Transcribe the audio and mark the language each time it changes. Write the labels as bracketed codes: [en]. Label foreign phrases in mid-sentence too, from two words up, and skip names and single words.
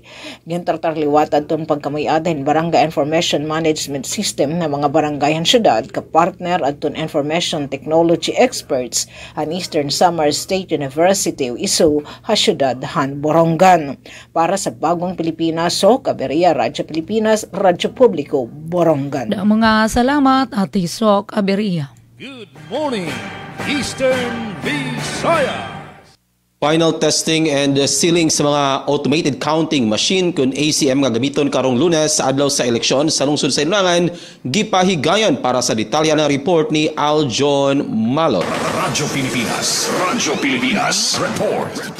[war] Gintartar liwat adton pagkamayadahin Barangay Information Management System na mga barangay han syudad ka partner adton [en] information technology experts [war] han Eastern Samar State University o ISU ha syudad han Borongan. [tl] Para sa Bagong Pilipinas, Aberia, Radyo Pilipinas, Radyo Publiko, Borongan. [war] Mga salamat at Isok Aberia. [en] Good morning, Eastern Visayas. Final testing and sealing [ceb] sa mga [en] automated counting machine [ceb] kung ACM nga gamiton karong Lunes sa adlaw sa eleksyon sa lungsod sa Ilolangan gipahigayon. [tl] Para sa detalya ng report ni Aljon Malo. Radyo Pilipinas report.